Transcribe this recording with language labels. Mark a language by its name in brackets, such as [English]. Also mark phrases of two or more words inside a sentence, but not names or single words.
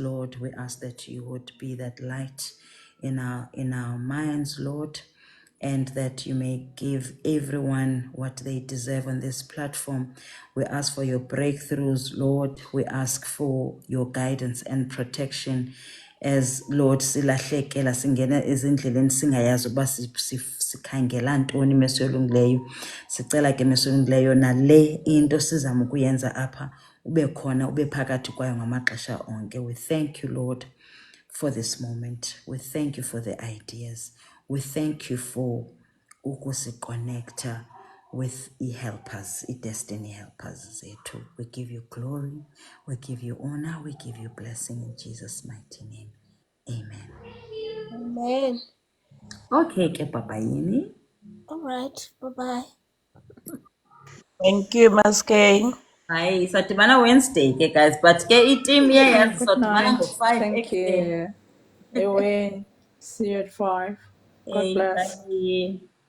[English] Lord, we ask that you would be that light in our minds, Lord, and that you may give everyone what they deserve on this platform. We ask for your breakthroughs, Lord. We ask for your guidance and protection as Lord [Xhosa] silahlekela singena ezindleleni singayazi uba sikhangela ntoni meso elungileyo. Sicela ke meso elungileyo nale into sizama ukuyenza apha ube khona ube phakathi kwayo ngamaxesha onke. [English] We thank you, Lord, for this moment. We thank you for the ideas. We thank you for ukusi-connecta with helpers, destiny helpers zethu. We give you glory, we give you honor, we give you blessing in Jesus' mighty name. Amen. Amen. [Xhosa] Okay, ke papaini. [English] All right. Bye bye. Thank you, Maskay. [Xhosa] Hayi, sadibana Wednesday ke guys, but ke i-team yazi [English] Good [Xhosa] sadibana [English] night. [Xhosa] ngo-5 [English] Thank [Xhosa] ekuseni. [English] you. Ewen. See you at 5. God Hey, bless. bye.